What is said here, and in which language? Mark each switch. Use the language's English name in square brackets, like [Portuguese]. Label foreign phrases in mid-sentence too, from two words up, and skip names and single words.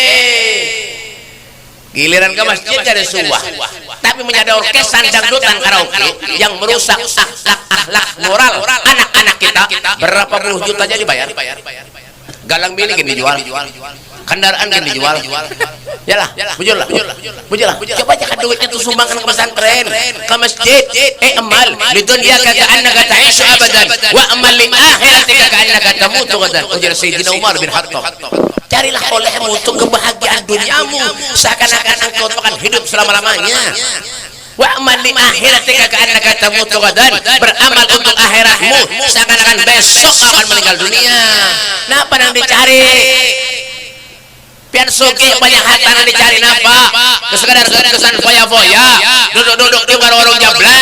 [Indonesian] giliran ke masjid jadi suah tapi menjadi orkesan dangdutan karaoke yang merusak akhlak moral anak-anak kita berapa puluh juta jadi bayar galang milik ini dijual kendaraan kan dijual. [Banjar] Yalah, bujurlah. [Indonesian] Coba jangan duitnya tuh sumbangkan ke pesantren, ke masjid. [Arabic] اعمل لدنياك كأنك تعيش أبدا واعمل لآخرتك كأنك تموت غدا. [Indonesian] Ujar Sayyidina Umar bin Khattab. Carilah olehmu untuk kebahagiaan duniamu seakan-akan engkau akan hidup selama-lamanya. [Arabic] واعمل لآخرتك كأنك تموت غدا. [Indonesian] Beramal untuk akhiratmu seakan-akan besok akan meninggal dunia. Nah, apa yang dicari? [Banjar] Pian suki banyak harta yang dicari napa? [Indonesian] Kesekadar kesan foya-foya, duduk-duduk di warung jablay.